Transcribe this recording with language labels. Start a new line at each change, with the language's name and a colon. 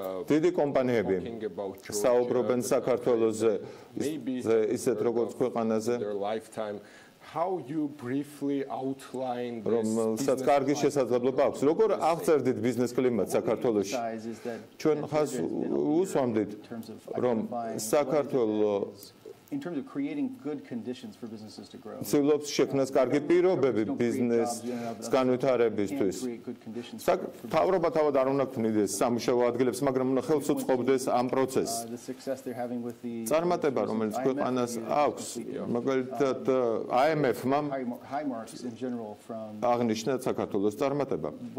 Georgian: დიდი კომპანიები საუბრობენ საქართველოზე ისეთ როგორც ქვეყანაზე, რომელსაც კარგი შესაძლებლობა აქვს. როგორ აღწერდით ბიზნეს კლიმატს საქართველოში? ჩვენ ხას უსვამდით, რომ საქართველოს
English: in terms of creating good conditions for businesses to grow.
Georgian: ცდილობს შექმნას კარგი პირობები ბიზნესს განვითარებისთვის. მთავრობა თავად არ უნდა ქმნიდეს სამუშაო ადგილებს, მაგრამ უნდა ხელს უწყობდეს ამ პროცესს. წარმატება, რომელიც ქვეყანას აქვს, მაგალითად IMF-მა აღნიშნა საქართველოს წარმატება.